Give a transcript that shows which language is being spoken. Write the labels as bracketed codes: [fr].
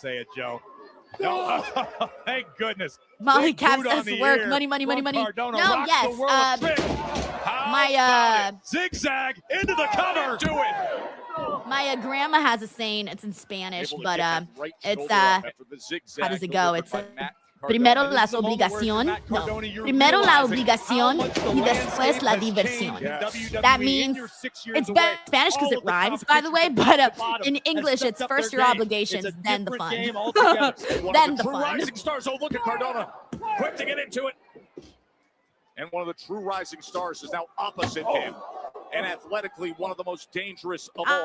[en] Say it, Joe. No, thank goodness. Molly Cap says work, money. No, yes. My zigzag into the cover. Do it. My grandma has a saying. It's in Spanish, but it's how does it go? [es] It's primero la obligación, no. Primero la obligación y después la diversión. [en] That means it's better in Spanish because it rhymes, by the way, but in English it's first your obligations, then the fun. Then the fun. Rising stars. Oh, look at Cardona. Quick to get into it. And one of the true rising stars is now opposite him. And athletically, one of the most dangerous of all.